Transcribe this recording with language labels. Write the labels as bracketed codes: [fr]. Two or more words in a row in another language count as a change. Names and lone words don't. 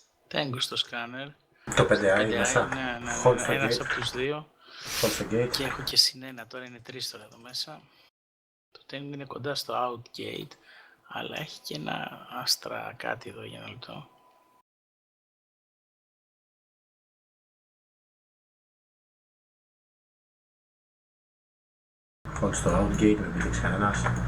[el] Tango στο σκάνερ. Το 5i μέσα. Ναι, [en] Hold the [el] ένας [en] gate. [el] από τους δύο. [en] Hold the gate. [el] Και έχω και συνένα, τώρα είναι 3 τώρα εδώ μέσα. Το Tango είναι κοντά στο [en] out gate, [el] αλλά έχει και ένα άστρα κάτι εδώ για ένα λεπτό. Hold στο [en] out gate, [el] με πήδηξε κανένας.